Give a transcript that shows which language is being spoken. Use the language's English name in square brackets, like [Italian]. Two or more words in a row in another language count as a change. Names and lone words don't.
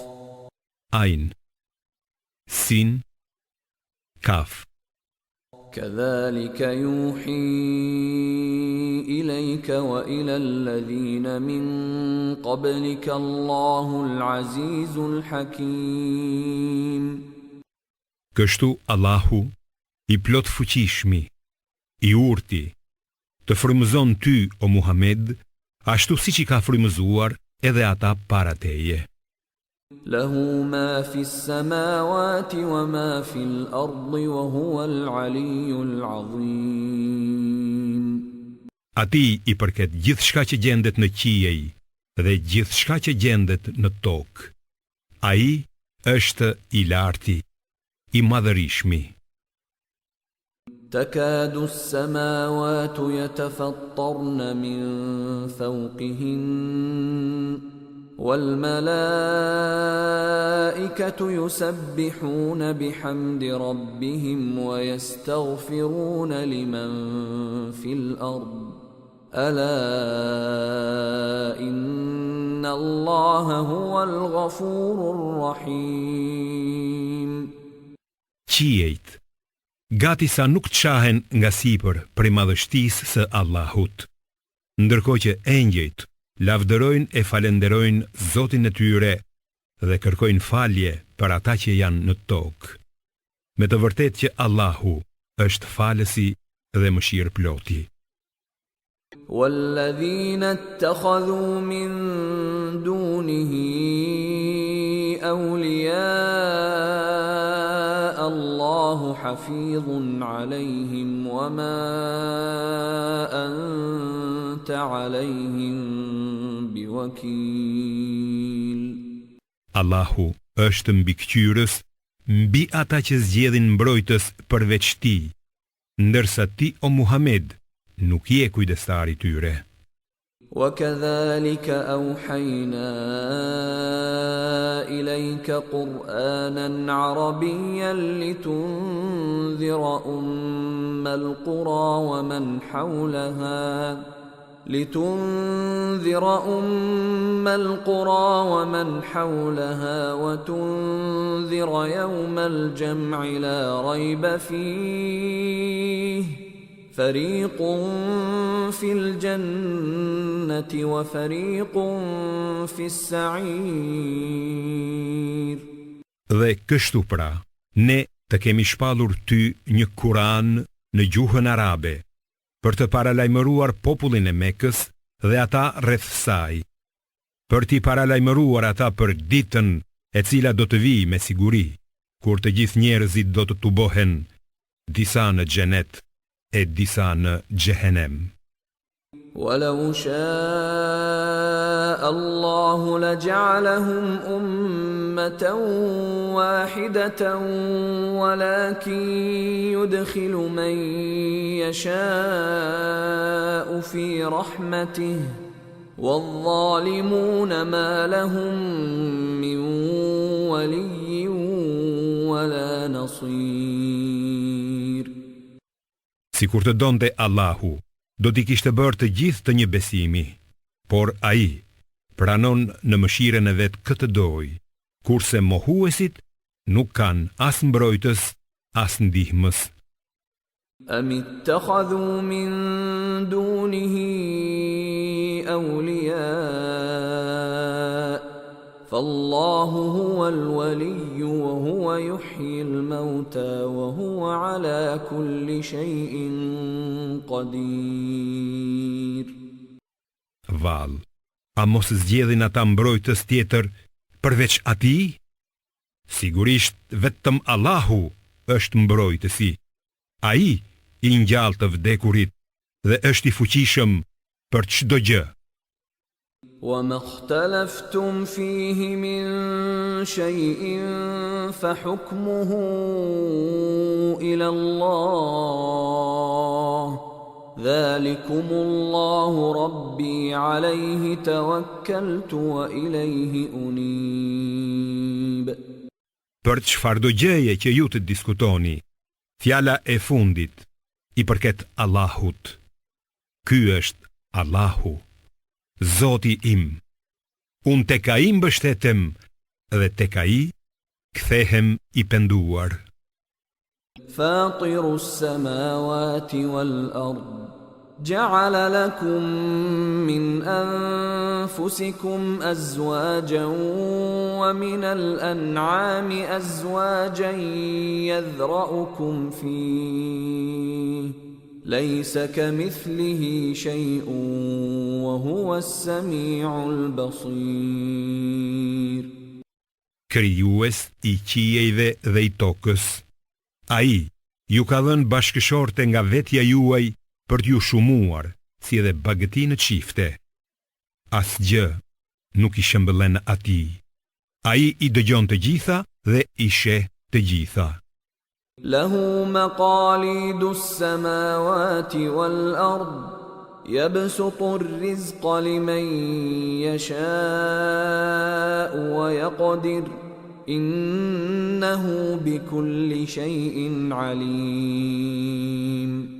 [Arabic] عين سين قاف. كذلك يوحي إليك وإلى الذين من قبلك الله العزيز الحكيم. [Albanian] Kështu Allahu, i plot fuqishmi, i urti, të frymëzon ty, o Muhammed, ashtu siç i ka frymëzuar edhe ata para teje. [Arabic] له ما في السماوات وما في الأرض وهو العلي العظيم. [Albanian] Ati i përket gjithçka që gjendet në qiej dhe gjithçka që gjendet në tokë. Ai është i larti, i madhërishmi. [Arabic] تكاد السماوات يتفطرن من فوقهن والملائكة يسبحون بحمد ربهم ويستغفرون لمن في الأرض ألا إن الله هو الغفور الرحيم. [Albanian] Qiejt, gati sa nuk qahen nga sipër prej madhështisë së Allahut, ndërkohë që engjëjt lavdërojnë e falenderojnë Zotin e tyre dhe kërkojnë falje për ata që janë në tokë. Me të vërtetë që Allahu është falësi dhe mëshirëploti. [Arabic] والذين اتخذوا من دونه أولياء الله حفيظ عليهم وما أنت عليهم بوكيل. [Albanian] Allahu është mbikëqyrës mbi ata që zgjedhin mbrojtës përveç ti, ndërsa ti, o Muhammed, nuk je kujdestari tyre. [Arabic] وكذلك أوحينا إليك قرآنا عربيا لتنذر أم القرى ومن حولها وتنذر يوم الجمع لا ريب فيه فريق في الجنة وفريق في السعير. [Albanian] Dhe kështu pra, ne të kemi shpallur ty një Kur'an në gjuhën arabe, për të paralajmëruar popullin e Mekës dhe ata rreth saj, për t'i paralajmëruar ata për ditën e cila do të vijë me siguri, kur të gjithë njerëzit do të tubohen, disa në xhenet e disa në xhehenem. [Arabic] ولو شاء الله لجعلهم أمة واحدة ولكن يدخل من يشاء في رحمته والظالمون ما لهم من ولي ولا نصير. [Albanian] Sikur të donte Allahu, do t'i kishte bërë të gjithë të një besimi, por ai pranon në mëshiren e vet këtë doj, kurse mohuesit nuk kanë as mbrojtës, as ndihmës. [Arabic] أم اتخذوا من دونه أولياء فالله هو الولي وهو يحيي الموتى وهو على كل شيء قدير. [Albanian] Val, a mos zgjedhin ata mbrojtës tjetër përveç atij? Sigurisht vetëm Allahu është mbrojtësi. Ai i ngjall të vdekurit dhe është i fuqishëm për çdo gjë. [Arabic] وما اختلفتم فيه من شيء فحكمه إلى الله ذلكم الله ربي عليه توكلت وإليه أنيب. [Albanian] Për çfarëdo gjëje që ju të diskutoni, fjala e fundit i përket Allahut. Ky është Allahu, Zoti im. Unë tek ai mbështetem dhe tek ai kthehem i penduar. [Arabic] فاطر السماوات والأرض جعل لكم من أنفسكم أزواجا ومن الأنعام أزواجا يذرأكم فيه ليس كمثله شيء وهو السميع البصير. [Albanian] Krijues i qiejve dhe i tokës, ai ju ka dhënë bashkëshorte nga vetja juaj për t'ju shumuar, si edhe bagëti në çifte. Asgjë nuk i shëmbëllen atij. Ai i dëgjon të gjitha dhe i sheh të gjitha. [Arabic] له مقاليد السماوات والأرض يبسط الرزق لمن يشاء ويقدر إنه بكل شيء عليم.